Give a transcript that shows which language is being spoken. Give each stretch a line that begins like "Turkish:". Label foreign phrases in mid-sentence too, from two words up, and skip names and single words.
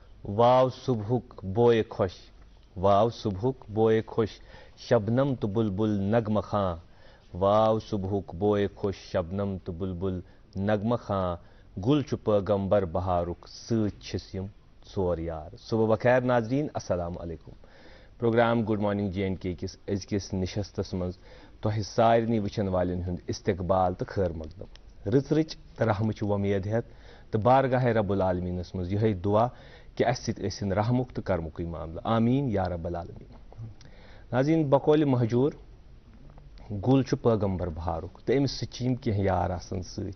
Kashmiri: واو صبحک بوئے خوش واو صبحک بوئے خوش شبنم تو بلبل نغمہ خاں واو صبحک بوئے خوش شبنم تو بلبل نغمہ خاں گل چھ پیغمبر بہارک ست چھس یم ژور یار.
Urdu: صبح بخیر ناظرین،
Arabic: السلام علیکم.
Kashmiri: پروگرام گڈ مارننگ جے اینڈ کے کس أزکِس نشستس منٛز تۄہہِ سارنٕے وٕچھن والٮ۪ن ہُنٛد استقبال تہٕ خیر مقدم. رٕژ رحمٕچ وۄمید ہٮ۪تھ تہٕ بارگاہ رب العالمیٖنس منٛز یِہوٚے دعا کہِ اَسہِ سۭتۍ ٲسِن رحمُک تہٕ کرمُکٕے معاملہٕ.
Arabic: آمیٖن یا رب العالمیٖن.
Kashmiri: ناظریٖن، بقولِ مہجوٗر گُل چھُ پیغمبر بہارُک تہٕ أمِس سۭتۍ چھِ یِم کینٛہہ یار آسان سۭتۍ.